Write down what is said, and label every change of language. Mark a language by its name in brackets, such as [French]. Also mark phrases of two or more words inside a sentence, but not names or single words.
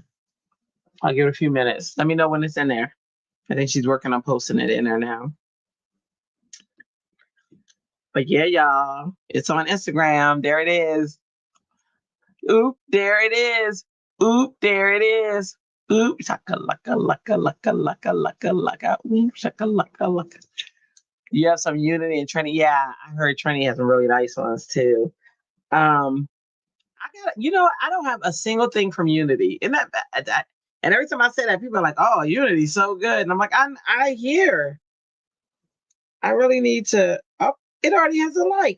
[English] I'll give it a few minutes. Let me know when it's in there. I think she's working on posting it in there now. But yeah, y'all, it's on Instagram. There it is. Oop, there it is. Oop, there it is. Oop, shaka laka laka laka laka laka laka. Oop, shaka laka laka. You have some Unity and Trinity. Yeah, I heard Trinity has some really nice ones too. I don't have a single thing from Unity. Isn't that bad? And every time I say that, people are like, "Oh, Unity's so good," and I'm like, I hear. I really need to. Oh, it already has a like.